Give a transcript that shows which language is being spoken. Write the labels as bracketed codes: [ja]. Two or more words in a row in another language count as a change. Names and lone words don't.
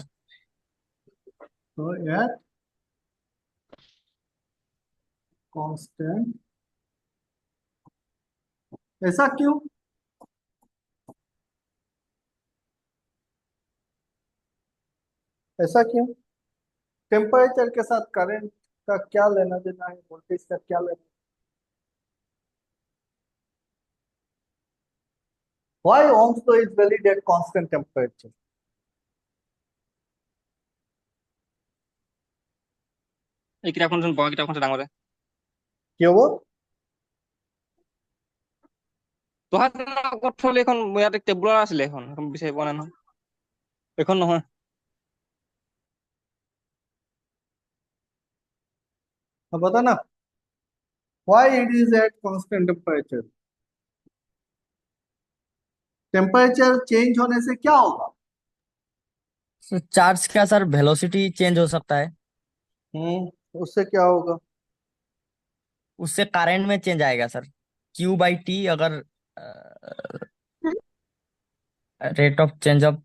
[hi] तो यार, कांस्टेंट। ऐसा क्यों? ऐसा क्यों? टेम्परेचर के साथ करंट का क्या लेना देना है, वोल्टेज का क्या लेना? [en] व्हाई ohms law is valid at constant temperature? [as] এই কিতাপখন বগা কিতাপখন যে ডাঙৰে [hi] क्यों वो? [as] তহাত আগত থলে এখন ইয়াত টেবুলাৰ আছিলে, এখন বিচাৰি পোৱা নাই নহয়, এখন নহয়। [hi] अब बता ना, [en] why it is at constant temperature? temperature change [hi] होने से क्या होगा? चार्ज का सर [en] velocity change [hi] हो सकता है। उससे क्या होगा? उससे करंट में चेंज आएगा सर। Q/T अगर [en] rate of change of.